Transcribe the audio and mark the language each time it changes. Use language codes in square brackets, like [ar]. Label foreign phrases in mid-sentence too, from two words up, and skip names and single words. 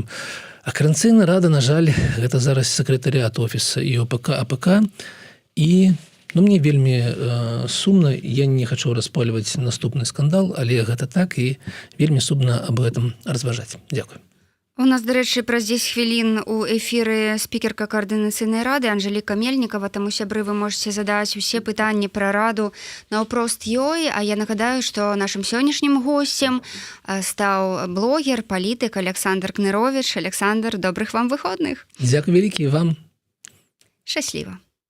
[be] А Коордынацыйная рада, на жаль, гэта зараз сакратарыят офіса і ОПК, АПК. І мне вельмі сумна, я не хачу распальваць наступны скандал, але гэта так, і вельмі сумна аб гэтым разважаць. Дзякуй. [uk] У нас, до речі, праз 10 хвілін у ефірі спікерка Координаційної ради Анжеліка Мельникова, тому, сябры, ви можете задати усі питання про раду [be] наўпрост ёй. [uk] А я нагадаю, що нашим сьогоднішнім гостем став блогер, політик Олександр Кнырович. Олександр, добрих вам виходних. Дякую велике і вам. Щасливо.